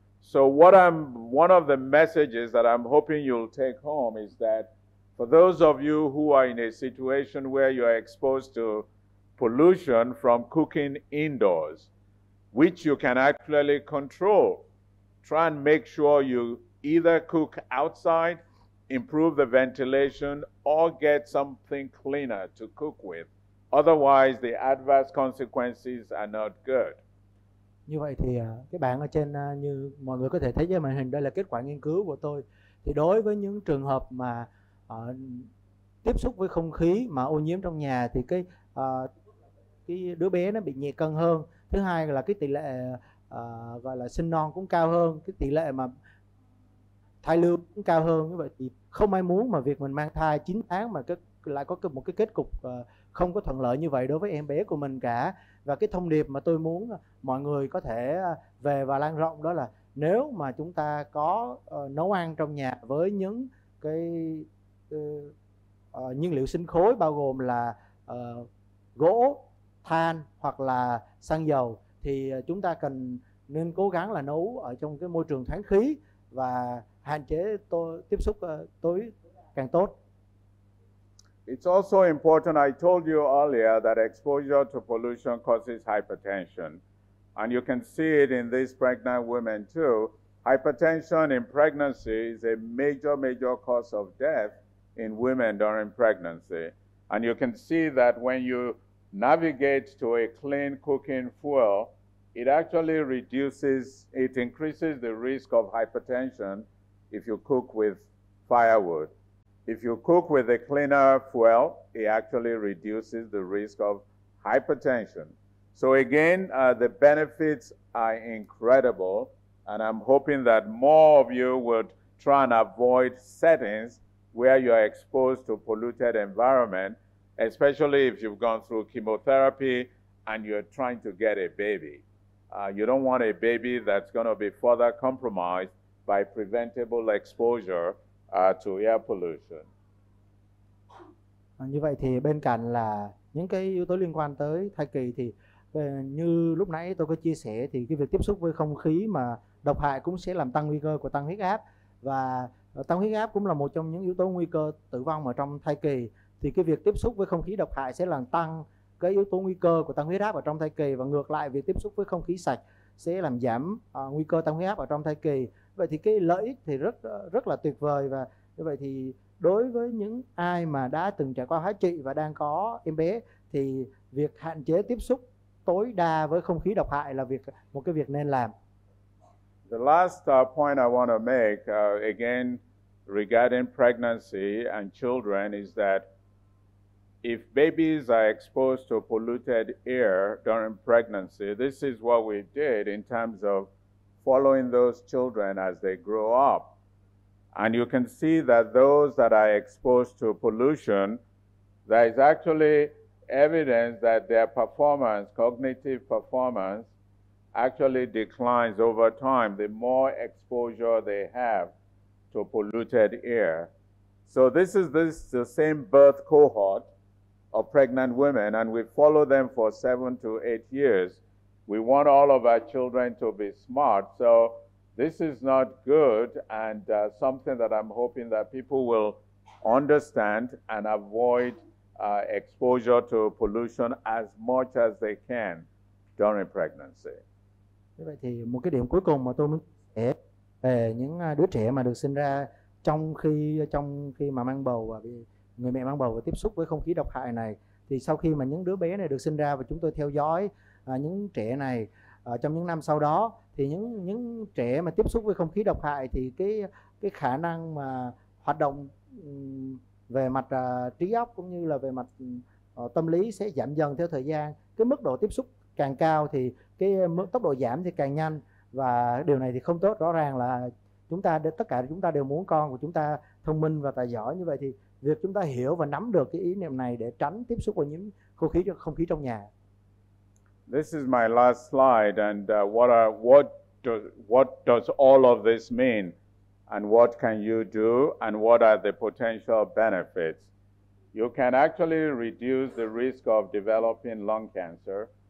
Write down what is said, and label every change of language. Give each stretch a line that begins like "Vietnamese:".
English: So one of the messages that I'm hoping you'll take home is that for those of you who are in a situation where you are exposed to pollution from cooking indoors, which you can actually control, try and make sure you either cook outside, improve the ventilation, or get something cleaner to cook with. Otherwise, the adverse consequences are not good.
Vietnamese: Như vậy thì các bạn ở trên, như mọi người có thể thấy trên màn hình, đây là kết quả nghiên cứu của tôi. Thì đối với những trường hợp mà tiếp xúc với không khí mà ô nhiễm trong nhà thì cái đứa bé nó bị nhẹ cân hơn. Thứ hai là cái tỷ lệ gọi là sinh non cũng cao hơn, cái tỷ lệ mà thai lưu cũng cao hơn. Như vậy thì không ai muốn mà việc mình mang thai 9 tháng mà lại có một cái kết cục không có thuận lợi như vậy đối với em bé của mình cả. Và cái thông điệp mà tôi muốn mọi người có thể về và lan rộng đó là nếu mà chúng ta có nấu ăn trong nhà với những cái nhiên liệu sinh khối bao gồm là gỗ, than hoặc là xăng dầu, thì chúng ta nên cố gắng là nấu ở trong cái môi trường thoáng khí và hạn chế tiếp xúc tối càng tốt.
English: It's also important, I told you earlier, that exposure to pollution causes hypertension. And you can see it in these pregnant women too. Hypertension in pregnancy is a major, major cause of death in women during pregnancy. And you can see that when you navigate to a clean cooking fuel, it actually increases the risk of hypertension if you cook with firewood. If you cook with a cleaner fuel, it actually reduces the risk of hypertension. So again, the benefits are incredible, and I'm hoping that more of you would try and avoid settings where you are exposed to polluted environment, especially if you've gone through chemotherapy and you're trying to get a baby. You don't want a baby that's going to be further compromised by preventable exposure to air pollution.
Vietnamese: Như vậy thì bên cạnh là những cái yếu tố liên quan tới thai kỳ thì như lúc nãy tôi có chia sẻ thì cái việc tiếp xúc với không khí mà độc hại cũng sẽ làm tăng nguy cơ của tăng huyết áp, và tăng huyết áp cũng là một trong những yếu tố nguy cơ tử vong ở trong thai kỳ. Thì cái việc tiếp xúc với không khí độc hại sẽ làm tăng cái yếu tố nguy cơ của tăng huyết áp ở trong thai kỳ, và ngược lại việc tiếp xúc với không khí sạch sẽ làm giảm nguy cơ tăng huyết áp ở trong thai kỳ. Vậy thì cái lợi ích thì rất là tuyệt vời. Và như vậy thì đối với những ai mà đã từng trải qua hóa trị và đang có em bé thì việc hạn chế tiếp xúc tối đa với không khí độc hại là một cái việc nên làm.
English: The last point I want to make again regarding pregnancy and children is that if babies are exposed to polluted air during pregnancy, this is what we did in terms of following those children as they grow up. And you can see that those that are exposed to pollution, there is actually evidence that their performance, cognitive performance, actually declines over time the more exposure they have to polluted air. So this is the same birth cohort of pregnant women, and we follow them for 7 to 8 years. We want all of our children to be smart, so this is not good, and something that I'm hoping that people will understand and avoid exposure to pollution as much as they can during pregnancy.
Vietnamese: Vậy thì một cái điểm cuối cùng mà tôi muốn kể về những đứa trẻ mà được sinh ra trong khi mà mang bầu, và người mẹ mang bầu và tiếp xúc với không khí độc hại này, thì sau khi mà những đứa bé này được sinh ra và chúng tôi theo dõi những trẻ này trong những năm sau đó, thì những trẻ mà tiếp xúc với không khí độc hại thì cái khả năng mà hoạt động về mặt trí óc cũng như là về mặt tâm lý sẽ giảm dần theo thời gian. Cái mức độ tiếp xúc càng cao thì cái tốc độ giảm thì càng nhanh, và điều này thì không tốt. Rõ ràng là tất cả chúng ta đều muốn con của chúng ta thông minh và tài giỏi, như vậy thì việc chúng ta hiểu và nắm được cái ý niệm này để tránh tiếp xúc với những không khí trong nhà.
English: This is my last slide, and what does all of this mean, and what can you do, and what are the potential benefits? You can actually reduce the risk of developing lung cancer.